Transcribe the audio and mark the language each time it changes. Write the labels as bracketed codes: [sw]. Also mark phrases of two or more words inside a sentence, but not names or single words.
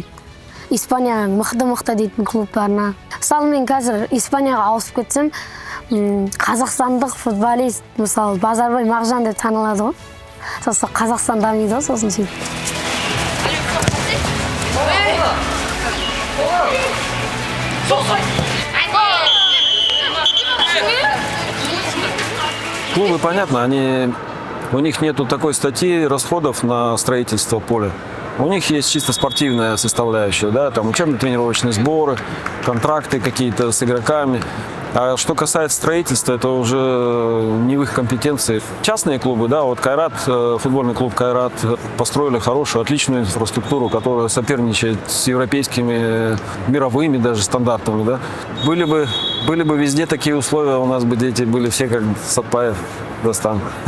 [kk] Испанияның мықты дейтін клубтарына. Мысалы мен қазір Испанияға ауысып кетсем, қазақстандық футболист, мысалы Базарбай Мағжан деп танылады ғой. Сосын Қазақстан дамиды ғой, сосын сөйтіп. [ru] Клубы, понятно, у них нету такой статьи расходов на строительство поля. У них есть чисто спортивная составляющая, да, там учебно-тренировочные сборы, контракты какие-то с игроками. А что касается строительства, это уже не в их компетенции. Частные клубы, да, вот Кайрат, футбольный клуб Кайрат, построили хорошую, отличную инфраструктуру, которая соперничает с европейскими, мировыми даже стандартами, да. Были бы везде такие условия, у нас бы дети были все как Сатпаев, Дастан.